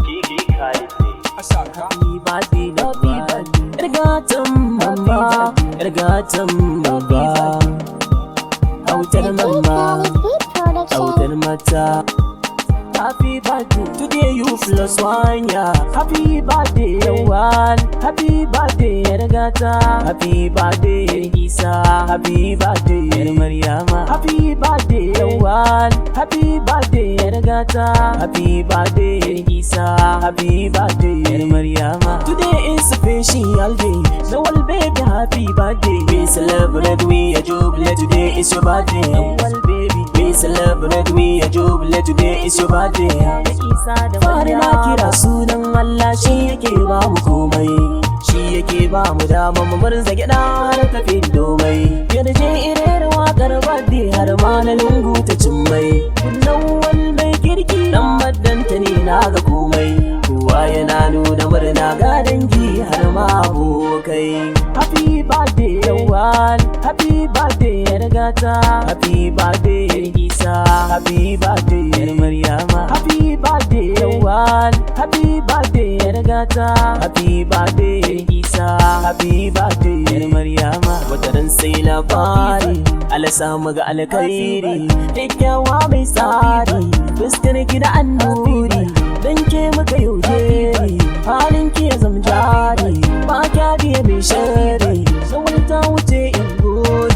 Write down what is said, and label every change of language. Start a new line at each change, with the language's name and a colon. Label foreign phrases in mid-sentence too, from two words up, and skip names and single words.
English: Happy birthday, Ergatan mama, Ergatan baba.
Hausa: Autar mama, autar mata.
English: Happy birthday, today you plus one, yeah. Happy birthday, one. Happy birthday, Ergata. Happy birthday, Isa. Happy birthday, Mariama. Happy birthday, one. Happy birthday, Ergata. Happy birthday, Isa. Happy birthday, Mariama. Today is a special day. So all baby, happy birthday. We celebrate, we a jubilee. Today is your birthday. Well, baby, we celebrate, we a jubilee. Today is your birthday.
Hausa: Fari na kira sunan Allah, shi yake ba mu komai, shi yake ba mu dama mu murza gyaɗa har tafi domai. Yarje irin waƙar birthday har ma na lungu ta cimmai. Kullum mai kirki dan maddanta ne na ga komai. Kowa yana nuna murna ga dangi har ma abokai.
English: Happy birthday yawan, happy birthday Ergata. Happy birthday Isa, happy birthday Mariama. Happy birthday yawan, happy birthday Ergata. Happy birthday Isa, happy birthday Mariama.
Hausa: Wataran sai labari, Allah samu ga alkhairi, kyakkyawa mai tsari, fuskar ki da annuri, dan ke muka yaudari, halin ki ya zama jari, ba kya biye mai shari, zawar ta wuce in gode.